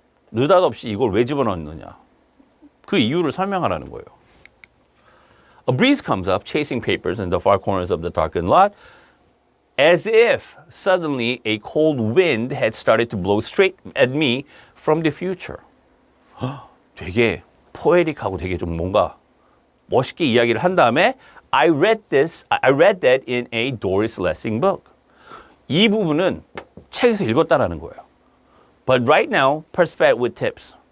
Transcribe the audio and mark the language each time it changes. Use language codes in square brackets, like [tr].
[ko] 느닷없이 이걸 왜 집어넣느냐. 그 이유를 설명하라는 거예요. [en] A breeze comes up, chasing papers in the far corners of the darkened lot, as if suddenly a cold wind had started to blow straight at me from the future. [ko] 되게 포에릭하고 되게 좀 뭔가 멋있게 이야기를 한 다음에 [en] I read that in a Doris Lessing book. [ko] 이 부분은 책에서 읽었다라는 거예요. [en] But right now, perspect with tips.